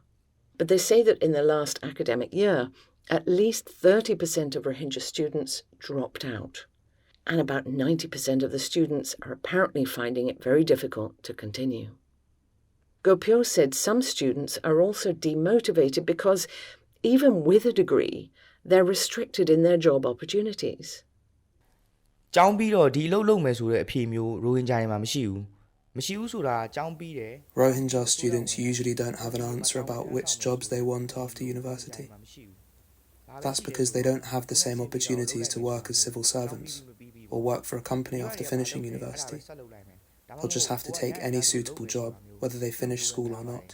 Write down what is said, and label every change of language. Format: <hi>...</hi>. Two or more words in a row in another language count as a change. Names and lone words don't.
<en>But they say that in the last academic year, at least 30% of Rohingya students dropped out, and about 90% of the students are apparently finding it very difficult to continue. Ko Pyo said some students are also demotivated because, even with a degree, they're restricted in their job opportunities.</en> <my>ကျောင်းပြီးတော့ဒီအလုပ်လုပ်မယ်ဆိုတဲ့အဖြေမျိုးရိုဟင်ဂျာတွေမှာမရှိဘူးမရှိဘူးဆိုတာကျောင်းပြီးတယ်</my> <en>Rohingya students usually don't have an answer about which jobs they want after university. That's because they don't have the same opportunities to work as civil servants or work for a company after finishing university. They'll just have to take any suitable job, whether they finish school or not.</en>